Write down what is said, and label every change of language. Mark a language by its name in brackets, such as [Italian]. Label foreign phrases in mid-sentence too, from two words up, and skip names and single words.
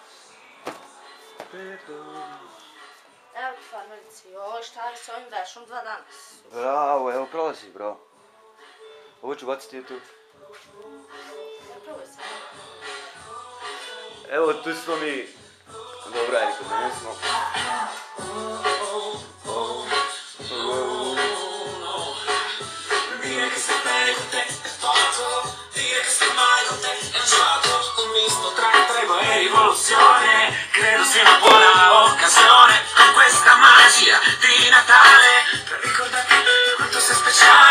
[Serbian] Evo ti farmerici, joj šta je s ovim vešom 2 dana. Bravo, evo prolazi, bravo. Ovo ću baciti tu. Evo tu smo mi... Dobro, ajde, kod mene smo. [Italian] Credo sia una buona occasione con questa magia di Natale per ricordarti quanto sei speciale.